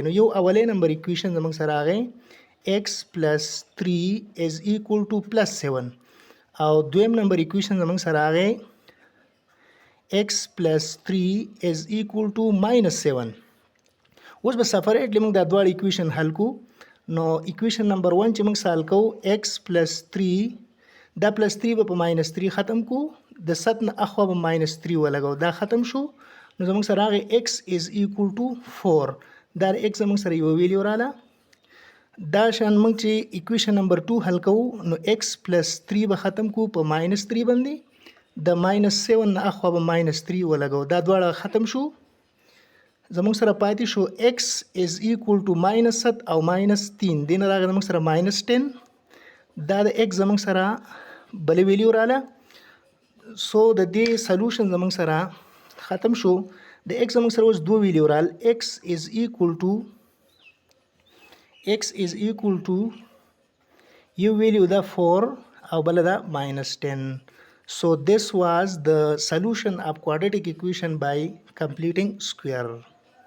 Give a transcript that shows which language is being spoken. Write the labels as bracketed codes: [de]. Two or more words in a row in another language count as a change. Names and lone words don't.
[ps] نو یو اولی نمبر ایکویشن زموږ سره راغی [en] x plus 3 is equal to plus 7 [ps] او دویم نمبر ایکویشن زموږ سره راغی [en] x plus 3 is equal to minus 7. [ps] اوس به سپریټلی موږ دا دواړه ایکویشن حل کو. نو [en] equation number 1 [ps] چې موږ سال کو [en] x plus 3 [ps] دا پلس 3 به په ماینس 3 ختم کو. د 7 نه اخوا به ماینس 3 ولګو دا ختم شو. نو زموږ سره راغی [en] x is equal to 4. [ps] دا x زموږ سره یو ویلیو رااله. دا شان موږ چې [en] equation number 2 [ps] حل کوو نو [en] x plus 3 [ps] به ختم کو په ماینس 3 باندې. د ماینس 7 نه اخوا به ماینس 3 ولګو دا دواړه ختم شو. زموږ سره پاتې شو [en] x is equal to minus 7 [ps] او ماینس 3. دې نه راغی زموږ سره ماینس 10. دا د x زموږ سره بلې ویلیو رااله. سو د دې سلوشن زموږ سره ختم شو. د x زموږ سره اوس دوه ویلیو رال [en] x is equal to [ps] یو ویلیو دا 4 او بل دا minus 10. [en] So this was the solution of quadratic equation by completing square.